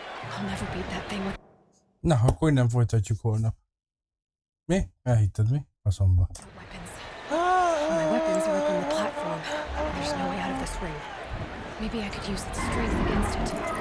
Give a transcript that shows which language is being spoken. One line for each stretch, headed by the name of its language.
English: I'll never beat that thing with
Hungarian: Na, akkor innen folytatjuk holnap. Mi? Elhitted mi? Faszomba.
English: weapons. My weapons are up on the platform. There's no way out of this ring. Maybe I could use its strength against it.